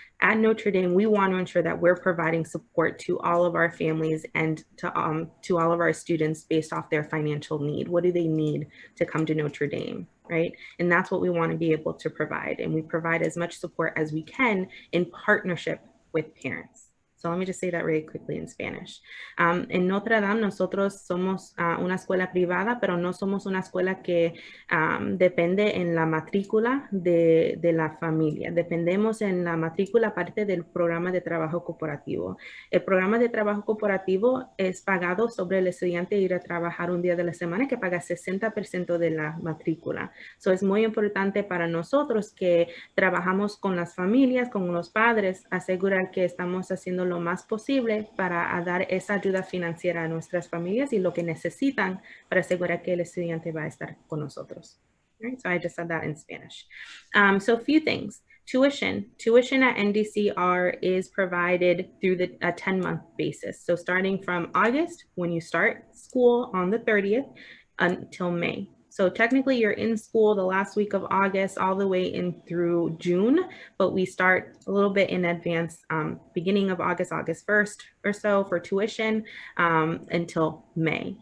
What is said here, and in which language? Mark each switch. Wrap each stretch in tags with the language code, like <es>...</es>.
<en>At Notre Dame, we want to ensure that we're providing support to all of our families and to all of our students based off their financial need. What do they need to come to Notre Dame, right? And that's what we want to be able to provide. And we provide as much support as we can in partnership with parents. So let me just say that really quickly in Spanish.</en> <es>En Notre Dame, nosotros somos una escuela privada, pero no somos una escuela que depende en la matrícula de la familia. Dependemos en la matrícula parte del programa de trabajo cooperativo. El programa de trabajo cooperativo es pagado sobre el estudiante ir a trabajar un día de la semana que paga 60% de la matrícula. So es muy importante para nosotros que trabajamos con las familias, con los padres, asegurar que estamos haciendo lo más posible para dar esa ayuda financiera a nuestras familias y lo que necesitan para asegurar que el estudiante va a estar con nosotros. Right?</es> <en>So I just said that in Spanish. So a few things. Tuition at NDCR is provided through a 10-month basis. So starting from August, when you start school on the 30th, until May. So technically you're in school the last week of August all the way in through June, but we start a little bit in advance, beginning of August 1st or so for tuition until May.</en>